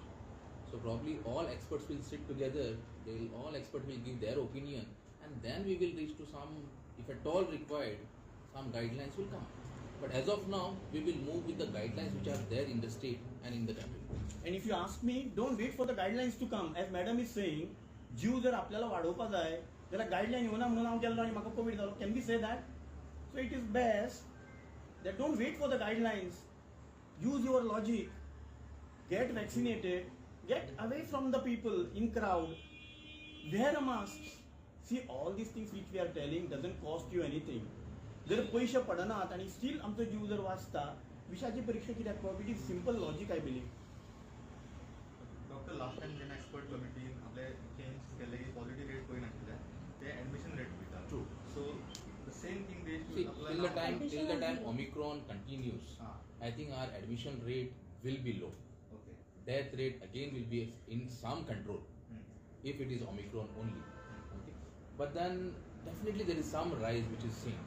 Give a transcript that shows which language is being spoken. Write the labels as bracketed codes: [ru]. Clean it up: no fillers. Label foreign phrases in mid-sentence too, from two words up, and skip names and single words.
[en] So probably all experts will sit together. All experts will give their opinion, and then we will reach to some, if at all required, some guidelines will come. But as of now, we will move with the guidelines which are there in the state and in the country. And if you ask me, don't wait for the guidelines to come. As madam is saying, [kok] जीव जर आपल्याला वाढवपा जाय जाल्यार गायडलायन येवना म्हणून हांव गेल्लो आनी म्हाका कोवीड जालो. [en] Can we say that? So it is best that don't wait for the guidelines. Use your logic. Get vaccinated. Get away from the people in crowd. Wear a mask. See, all these things which we are telling doesn't cost you anything. [kok] जर पैसे पडनात आणि स्टील आमचो जीव जर वाचता विशाची परीक्षा कित्याक करप? [en] it is simple logic I believe. doctor last time [kok] जेन्ना एक्सपर्ट कमिटीन आपले चेंज केले की [en] positive rate [kok] पळय नाशिल्ले ते [en] admission rate [kok] पळयता. [en] True. so the same thing they See, should apply till the time Omicron continues, I think our admission rate will be low. ओके. Death rate again will be in some control if it is Omicron only. Okay. But then definitely there is some rise which is seen.